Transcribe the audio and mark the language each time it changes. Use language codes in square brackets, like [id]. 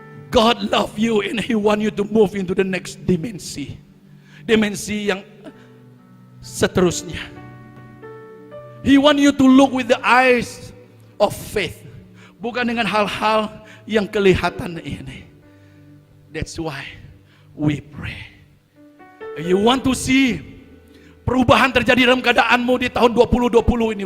[en] God love you and He want you to move into the next dimensi. [ms] Dimensi yang seterusnya. [en] He want you to look with the eyes of faith. [ms] Bukan dengan hal-hal yang kelihatan ini. [en] That's why we pray. You want to see [ms] perubahan terjadi dalam keadaanmu di tahun 2020 ini.